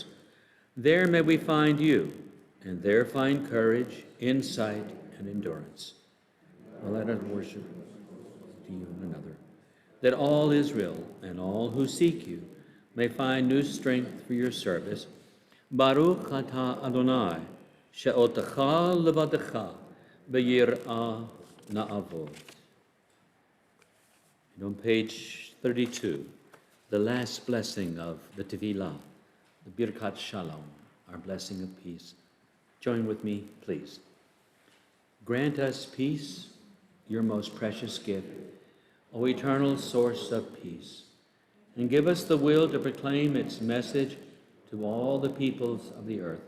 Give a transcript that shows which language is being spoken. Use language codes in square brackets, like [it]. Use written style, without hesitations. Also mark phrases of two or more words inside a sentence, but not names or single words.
[en] There may we find you, and there find courage, insight, and endurance. Well, let us worship to you and another. that all Israel and all who seek you may find new strength for your service. [he] ברוך אתה אדוני, שאותך לבדך, ביראה נעבוד. [en] And on page 32, the last blessing of the Tevilah, the Birkat Shalom, our blessing of peace. Join with me, please. Grant us peace, your most precious gift, O eternal source of peace, and give us the will to proclaim its message to all the peoples of the earth.